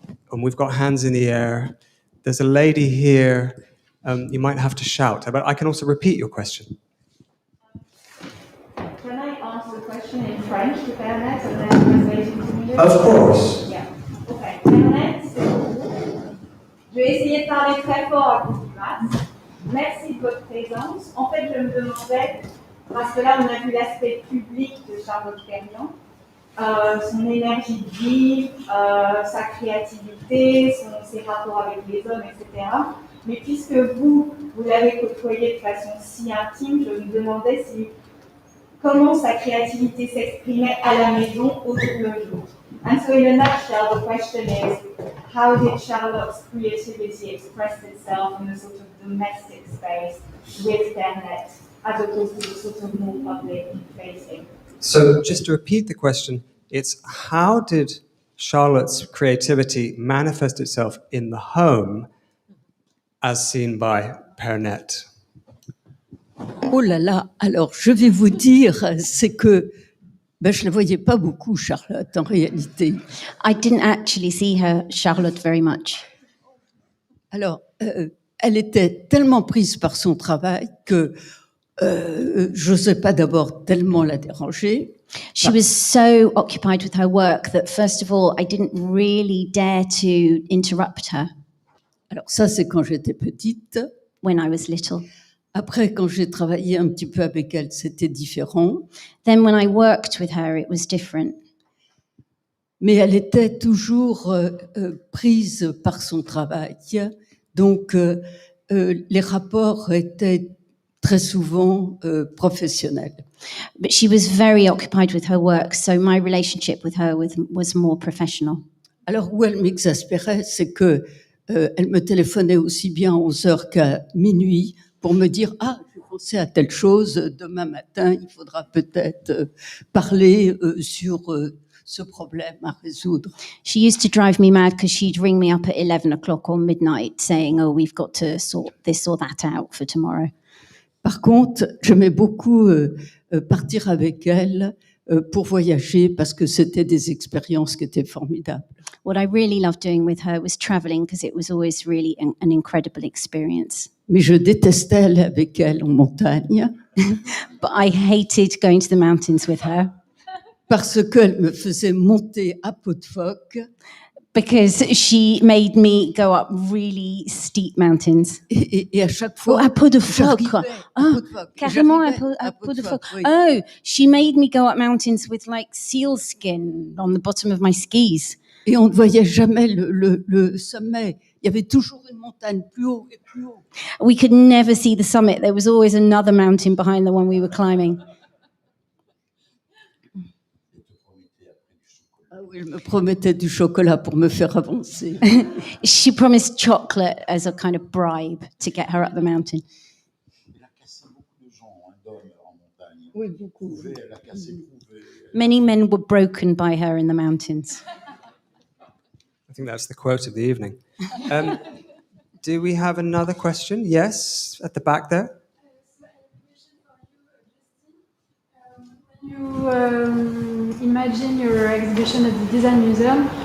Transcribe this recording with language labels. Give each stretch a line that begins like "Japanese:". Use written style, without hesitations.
English: And we've got hands in the air. There's a lady here. You might have to shout, but I can also repeat your question. Can I answer the question in French to Pernet and then translate into English? Of course. Yeah. Okay. Pernet,
French: c'est vous. Je vais essayer de parler très fort à cause du masque. Merci de votre présence. En fait, je me demandais, parce que là, on a vu l'aspect public de Charlotte Perriand, son énergie de vie, sa créativité, ses rapports avec les hommes, etc. Mais puisque vous l'avez côtoyé de façon si intime, je me demandais comment sa créativité s'exprimait à la maison au jour le jour.
English: And so in a nutshell, the question is, how did Charlotte's creativity express itself in a sort of domestic space with Pernet, as opposed to the sort of more public facing? So just to repeat the question, it's how did Charlotte's creativity manifest itself in the home as seen by Pernet?
French: Oh là là, alors je vais vous dire, c'est que je ne la voyais pas beaucoup, Charlotte, en réalité.
English: I didn't actually see her, Charlotte, very much.
French: Alors, elle était tellement prise par son travail que je n'osais pas d'abord tellement la déranger.
English: She was so occupied with her work that, first of all, I didn't really dare to interrupt her.
French: Alors ça, c'est quand j'étais petite.
English: When I was little.
French: Après, quand j'ai travaillé un petit peu avec elle, c'était différent.
English: Then when I worked with her, it was different.
French: Mais elle était toujours prise par son travail. Donc, les rapports étaient très souvent professionnels.
English: But she was very occupied with her work, so my relationship with her was more professional.
French: Alors, où elle m'exaspérait, c'est que elle me téléphonait aussi bien à 11h qu'à minuit pour me dire « Ah, j'ai pensé à telle chose, demain matin, il faudra peut-être parler sur ce problème à résoudre. »
English: She used to drive me mad because she'd ring me up at 11 o'clock or midnight saying, oh, we've got to sort this or that out for tomorrow.
French: Par contre, j'aimais beaucoup partir avec elle pour voyager parce que c'était des expériences qui étaient formidables.
English: What I really loved doing with her was traveling because it was always really an incredible experience.
French: Mais je détestais aller avec elle en montagne.
English: But I hated going to the mountains with her.
French: Parce qu'elle me faisait monter à pot de phoque.
English: Because she made me go up really steep mountains.
French: Et à chaque fois, à pot de phoque. Oh, carrément à pot de phoque. Oui.
English: Oh, she made me go up mountains with like seal skin on the bottom of my skis.
French: Et on ne voyait jamais le sommet. Il y avait toujours une montagne plus haut et plus haut.
English: We could never see the summit. There was always another mountain behind the one we were climbing.
French: Ah oui, elle me promettait du chocolat pour me faire avancer.
English: She promised chocolate as a kind of bribe to get her up the mountain.
French: Elle a cassé beaucoup de gens, d'hommes en montagne. Oui, beaucoup. Elle a cassé
English: Many men were broken by her in the mountains. I think that's the quote of the evening. Do we have another question? Yes, at the back there. You imagine your exhibition at the Design Museum.